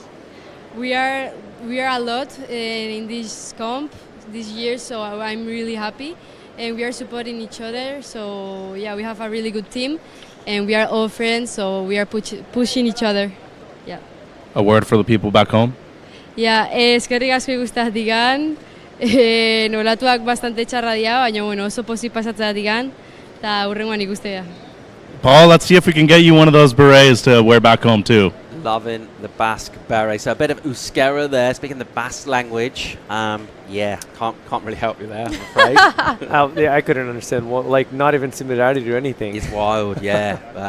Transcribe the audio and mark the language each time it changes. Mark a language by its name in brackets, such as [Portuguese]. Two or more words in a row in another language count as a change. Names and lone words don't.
[English] We are a lot in this comp this year, so I'm really happy. And we are supporting each other, so yeah, we have a really good team. And we are all friends, so we are pushing each other. Yeah. A word for the people back home? [Basque] Ja, eskerrik asko guztatikan, nolatuak bastante txarradia, baina bueno, oso pozik pasatzatikan, eta hurrengoan ikustea. [English] Paul, let's see if we can get you one of those berets to wear back home too. Loving the Basque beret. So a bit of euskera there, speaking the Basque language. Yeah, can't really help you there, I'm afraid. Yeah, I couldn't understand like not even similarity or anything. It's wild, yeah.